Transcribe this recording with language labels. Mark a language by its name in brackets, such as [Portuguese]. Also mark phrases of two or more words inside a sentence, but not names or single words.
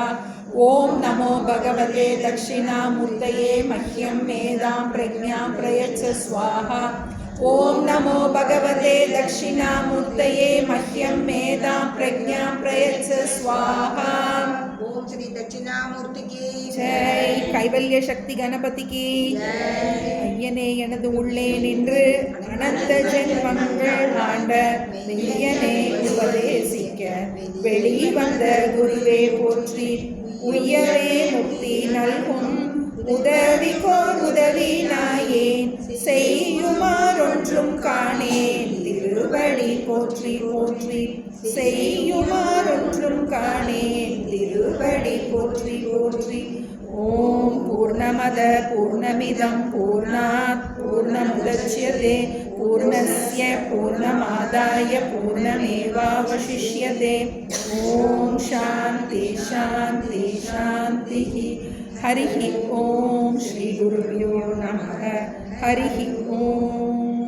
[Sanskrit] ओम नमो भगवते दक्षिणामूर्तये मह्यं मेधां प्रज्ञां प्रयच्छ स्वाहा. ओम नमो भगवते दक्षिणामूर्तये मह्यं मेधां प्रज्ञां प्रयच्छ स्वाहा. [Hindi] ओम श्री दक्षिणामूर्ति की जय. [Tamil] கைவல்ய சக்தி கணபதிக்கு ஐயனே எனது உள்ளே நின்று அனந்த ஜென்மங்கள் ஆண்ட மெய்யனே உபதேசிக்க வெளிவந்த குருவே போற்றி. உயரே முக்தி நல்கும் உதவிக்கோர் உதவி நாயேன் செய்யுமாறொன்றும் காணேன் திருவடி போற்றி போற்றி. செய்யுமாறொன்றும் காணேன் திருவடி போற்றி போற்றி. [Sanskrit] ॐ पूर्णमदः पूर्णमिदं पूर्णात् पूर्णमुदच्यते पूर्णस्य पूर्णमादाय पूर्णमेवावशिष्यते. ॐ शान्तिः शान्तिः शान्तिः. हरिः ॐ। श्री गुरुभ्यो नमः. हरिः ॐ.